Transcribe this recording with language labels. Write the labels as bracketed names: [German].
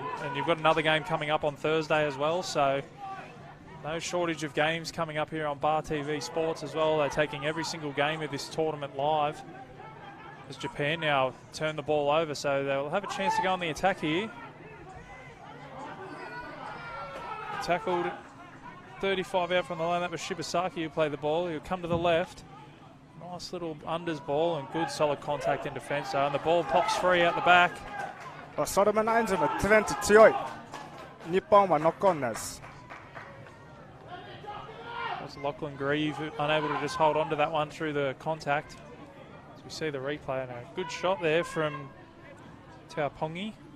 [English] And you've got another game coming up on Thursday as well. So no shortage of games coming up here on Bar TV Sports as well. They're taking every single game of this tournament live as Japan now turn the ball over. So they'll have a chance to go on the attack here. Tackled 35 out from the line. That was Shibasaki who played the ball. He'll come to the left. Nice little unders ball and good solid contact in defence. And the ball pops free out the back. [Japanese] ソロムナインズのトレンド強い。日本はノックオンです。 [English] Lachlan Grieve unable to just hold on to that one through the contact. As we see the replay now. Good shot there from Taupongi.